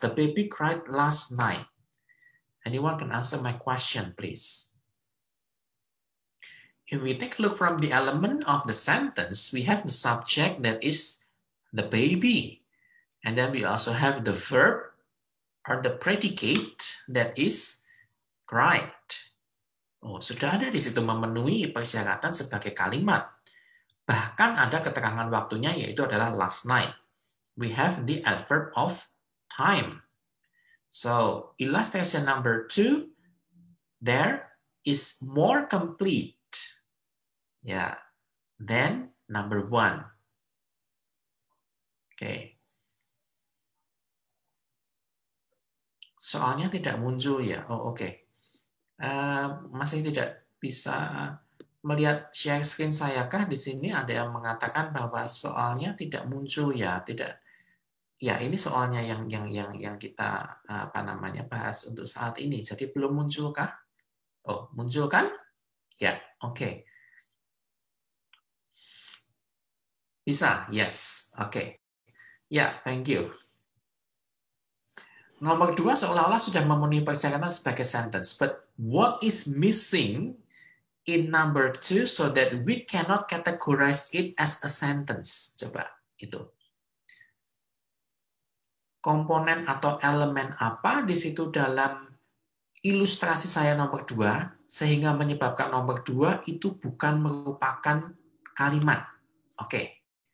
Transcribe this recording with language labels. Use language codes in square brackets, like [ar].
[en] The baby cried last night. Anyone can answer my question, please? If we take a look from the element of the sentence, we have the subject that is the baby. And then we also have the verb or the predicate that is cried. [id] Oh, sudah ada di situ memenuhi persyaratan sebagai kalimat. Bahkan ada keterangan waktunya, yaitu adalah [en] last night. We have the adverb of time. So, illustration number 2, there is more complete, than number 1. Okay. [id] Soalnya tidak muncul ya. Oh, oke. Masih tidak bisa melihat share screen saya kah? Di sini ada yang mengatakan bahwa soalnya tidak muncul ya. Tidak. Ya, ini soalnya yang kita bahas untuk saat ini. Jadi belum muncul kah? Oh, muncul kan? Ya, oke. Bisa? [en] Yes. [id] Oke. Ya, [en] thank you. [id] Nomor 2 seolah-olah sudah memenuhi persyaratan sebagai sentence. [en] But what is missing in number 2 so that we cannot categorize it as a sentence? [id] Coba, itu. Komponen atau elemen apa di situ dalam ilustrasi saya nomor 2 sehingga menyebabkan nomor 2 itu bukan merupakan kalimat. Oke.